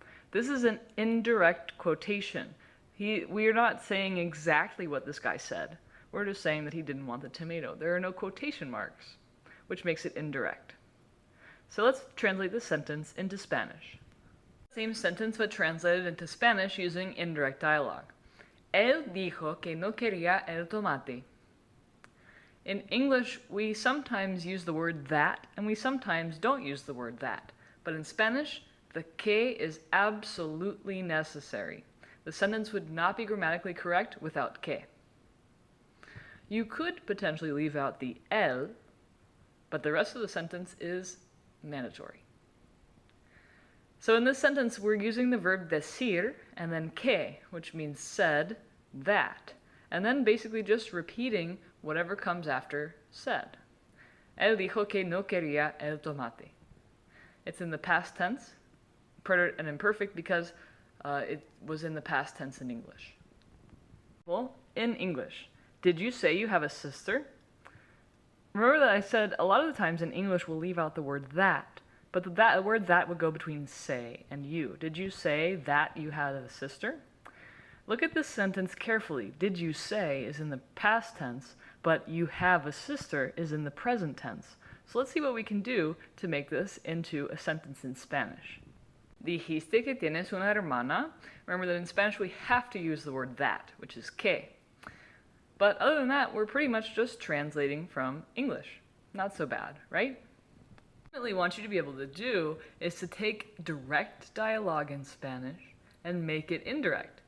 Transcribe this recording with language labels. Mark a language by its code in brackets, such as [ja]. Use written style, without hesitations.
[en] This is an indirect quotation. We are not saying exactly what this guy said. We're just saying that he didn't want the tomato. There are no quotation marks, which makes it indirect. So let's translate this sentence into Spanish. Same sentence but translated into Spanish using indirect dialogue. [es] Él dijo que no quería el tomate. [en] In English, we sometimes use the word that, and we sometimes don't use the word that. But in Spanish, the que is absolutely necessary. The sentence would not be grammatically correct without que. You could potentially leave out the el, but the rest of the sentence is mandatory. So in this sentence, we're using the verb decir and then que, which means said, that, and then basically just repeating whatever comes after said. [es] Él dijo que no quería el tomate. [en] It's in the past tense, preterite and imperfect, because it was in the past tense in English. Well, in English, did you say you have a sister? Remember that I said a lot of the times in English we'll leave out the word that, but the word that would go between say and you. Did you say that you had a sister? Look at this sentence carefully. Did you say is in the past tense, but you have a sister is in the present tense. So let's see what we can do to make this into a sentence in Spanish. [es] Dijiste que tienes una hermana. [en] Remember that in Spanish we have to use the word that, which is que. But other than that, we're pretty much just translating from English. Not so bad, right? What I really want you to be able to do is to take direct dialogue in Spanish and make it indirect.